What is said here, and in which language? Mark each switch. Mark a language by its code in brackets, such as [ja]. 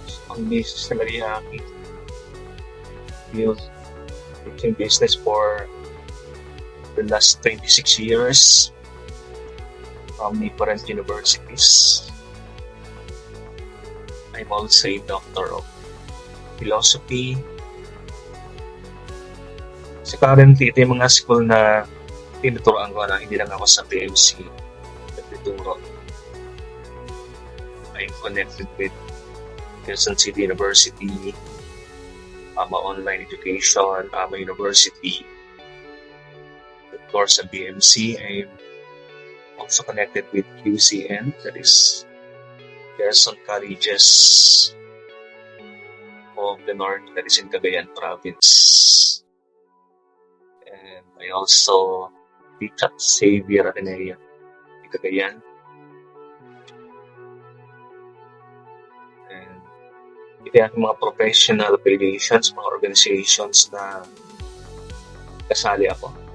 [en] Ang business na Mariaki. Teaching business for the last 26 years from different universities. I'm also a Doctor of Philosophy. [tl] So currently, ito yung mga school na tinuturoan ko na hindi lang ako sa PMC nagtuturo. [en] I'm connected with Quezon City University, online education, University. Of course, sa BMC, I'm also connected with QCN, that is Quezon Colleges of the North, that is in Cagayan Province. And I also teach at Xavier Ateneo in Cagayan. [tl] And ito yung mga professional affiliations, mga organizations na kasali ako.